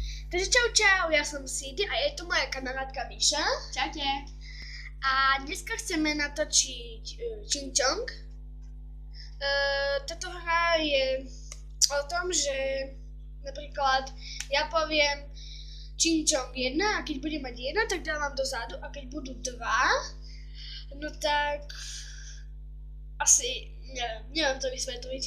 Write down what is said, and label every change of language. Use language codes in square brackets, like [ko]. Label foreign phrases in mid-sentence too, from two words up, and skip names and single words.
[cs] Takže čau, já jsem Sidy a je to moje kamarádka Míša. [sk] Čaute. A dneska chceme natočiť Ching Chong. Táto hra je o tom, že napríklad ja poviem Ching Chong 1 a keď budem mať 1, tak dávam dozadu a keď budú 2, no tak asi neviem to vysvetliť.